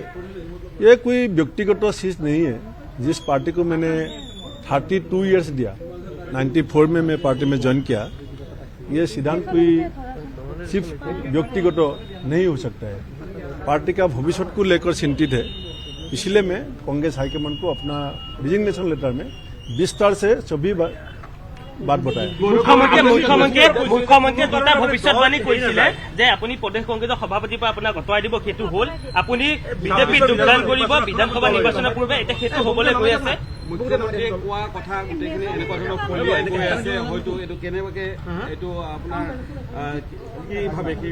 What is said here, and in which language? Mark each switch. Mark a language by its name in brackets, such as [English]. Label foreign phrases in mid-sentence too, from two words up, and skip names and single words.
[Hindi] ये कोई व्यक्तिगत चीज नहीं है। जिस पार्टी को मैंने 32 इयर्स दिया, 94 में मैं पार्टी में ज्वाइन किया, ये सिद्धांत कोई सिर्फ व्यक्तिगत नहीं हो सकता है, पार्टी का भविष्य को लेकर चिंतित है। इसलिए मैं कांग्रेस हाईकमान को अपना [English] resignation letter [Hindi] में विस्तार से सभी बात बताया। [Assamese] মুখ্যমন্ত্ৰীয়ে দুটা ভৱিষ্যতবাণী কৰিছিলে যে আপুনি প্ৰদেশ কংগ্ৰেছৰ সভাপতিৰ পৰা আপোনাক আঁতৰাই দিব, সেইটো হ'ল। আপুনি বিজেপিত যোগদান কৰিব বিধানসভা নিৰ্বাচনৰ পূৰ্বে, এতিয়া সেইটো হ'বলৈ গৈ আছে। মুখ্যমন্ত্ৰীয়ে কোৱা কথা গোটেইখিনি এনেকুৱা ধৰণৰ ফলিয়াই গৈ আছে, হয়তো এইটো কেনেবাকে এইটো আপোনাৰ কি ভাবে কি